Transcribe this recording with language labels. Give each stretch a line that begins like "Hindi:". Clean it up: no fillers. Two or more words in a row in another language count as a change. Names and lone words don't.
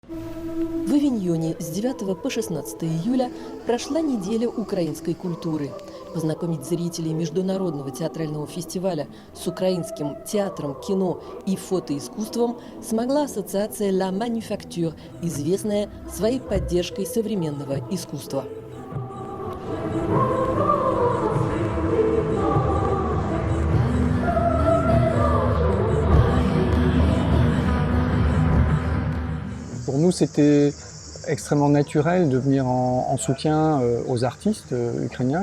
Russian: В Авиньоне с 9 по 16 июля прошла неделя украинской культуры. Познакомить зрителей Международного театрального фестиваля с украинским театром, кино и фотоискусством смогла ассоциация «La Manufacture», известная своей поддержкой современного искусства.
French: Pour nous, c'était extrêmement naturel de venir en soutien aux artistes ukrainiens